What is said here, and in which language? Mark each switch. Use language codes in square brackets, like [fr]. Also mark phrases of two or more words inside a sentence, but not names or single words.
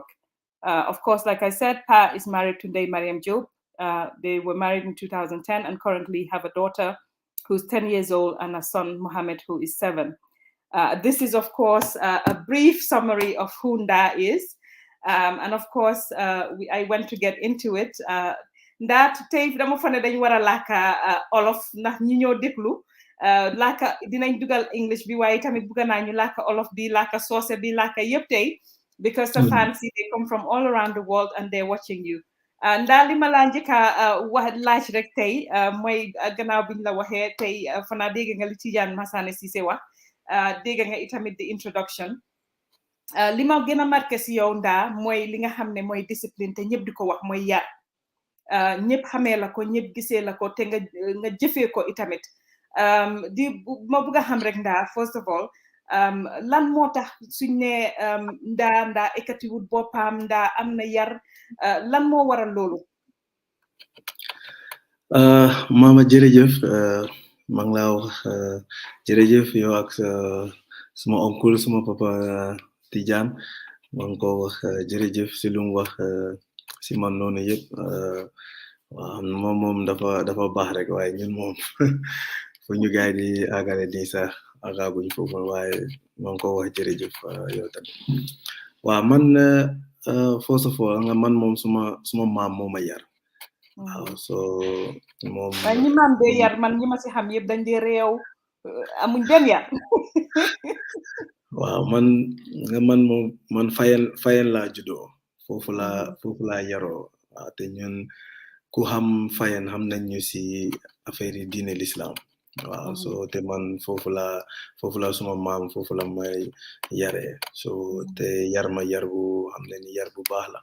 [en] Of course, like I said, Pa is married to Ndeye Mariam Jobe. They were married in 2010 and currently have a daughter who's 10 years old and a son, Mohammed, who is 7. This is, of course, a brief summary of who Nda is. And of course, I went to get into it. [wo] Nda tey dama fa ne dañ war a làkka olof ndax ñi ñoo déglu làkka dinañ dugal English bi waaye tamit bëgg naa ñu làkka olof bi làkka soose bi làkka yëpp tey [en] because the fans they come from all around the world and they're watching you. [wo] Ndaa li ma laa njëkk a wax laaj rek tey mooy gannaaw biñ la waxee tey fanaa dégg nga li Tijaan Massaane Cissé wax dégg nga itamit [en] the introduction [wo] li ma gën a marqué si yow Ndaa mooy li nga xam ne mooy discipline te ñëpp di ko wax mooy yar ñëpp xamee la ko ñëpp gisee la ko te nga jëfee ko itamit di ma bëgg a xam rek ndaa [en] first of all [wo] lan moo tax suñ ne ndaa ekkatiwut boppam ndaa am na yar lan moo waral loolu. Mama jërëjëf maa ngi laa wax jërëjëf yow ak suma oncle suma papa Tidiane maa ngi ko wax jërëjëf si lu mu wax si man noonu yëpp waaw moom dafa baax rek waaye ñun moom fu ñu gaay di àggale nii sax àggaguñ foofu waaye maa ngi ko wax jërëjëf yow tamit waaw man [en] first of all [wo] nga man moom suma maam moo ma yar. waaw so moom. waaye ñi maam dee yar man ñi ma si xam yëpp dañ dee réew amuñ benn yar. waaw man moom man fayen laa juddoo foofu laa yaroo waaw te ñun ku xam fayen xam nañ ñu si affaire yi diine l'islam waaw so te man foofu la suma maam foofu la may yaree so te yar ma yar bu xam ne ni yar bu baax la.